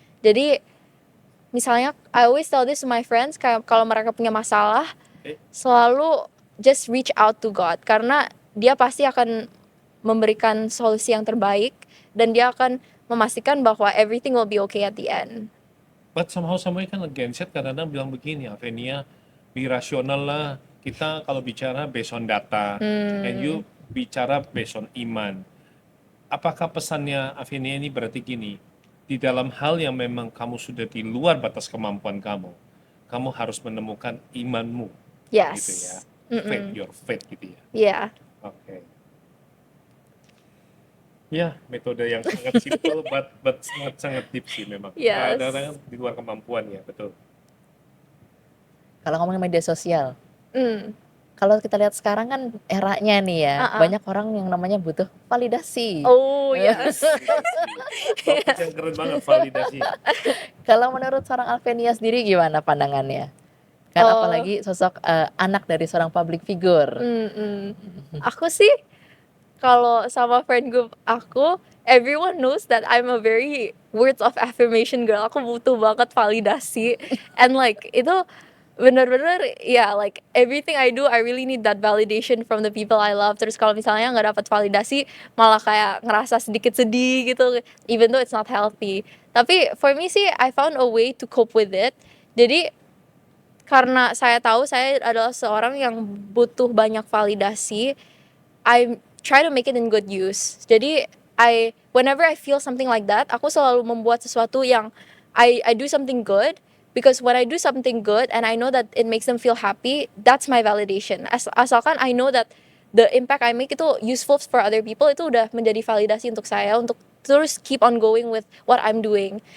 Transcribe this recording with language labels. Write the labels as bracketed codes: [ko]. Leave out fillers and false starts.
[id] Jadi misalnya [en] I always tell this to my friends, [id] kayak kalau mereka punya masalah, selalu [en] just reach out to God [id] karena Dia pasti akan memberikan solusi yang terbaik dan Dia akan memastikan bahwa [en] everything will be okay at the end. But somehow [id] kan [en] against it, [id] kadang-kadang bilang begini, Avenia, be rasional lah. Kita kalau bicara [en] based on data, and you [id] bicara [en] based on [id] iman. Apakah pesannya Avenia ini berarti gini, di dalam hal yang memang kamu sudah di luar batas kemampuan kamu harus menemukan imanmu, [en] Yes. [id] gitu ya, [en] faith, your faith [id] gitu ya. [en] Yeah. [id] Oke. Ya, metode yang sangat simple, but sangat deep sih memang. [en] Yes. [id] Kadang-kadang di luar kemampuan ya, betul. Kalau ngomongin media sosial, Mm. kalau kita lihat sekarang kan eranya nih ya, Uh-uh. banyak orang yang namanya butuh validasi. [en] Oh yes. [id] Topik yang keren banget, validasi. Kalau menurut seorang Alvenia sendiri gimana pandangannya? Kan Oh. apalagi sosok anak dari seorang public figure. Aku sih kalau sama [en] friend group aku, everyone knows that I'm a very words of affirmation girl. [id] Aku butuh banget validasi, [en] and like [id] itu bener-bener [en] like everything I do, I really need that validation from the people I love. [id] Terus kalau misalnya nggak dapat validasi, malah kayak ngerasa sedikit sedih gitu, [en] even though it's not healthy. Tapi for me sih, I found a way to cope with it. [id] Jadi karena saya tahu saya adalah seorang yang butuh banyak validasi, [en] I try to make it in good use. Jadi whenever I feel something like that, [id] aku selalu membuat sesuatu yang [en] I do something good, because when I do something good and I know that it makes them feel happy, that's my validation. Asalkan I know that the impact I make itu useful for other people, [id] itu udah menjadi validasi untuk saya untuk terus [en] keep on going with what I'm doing.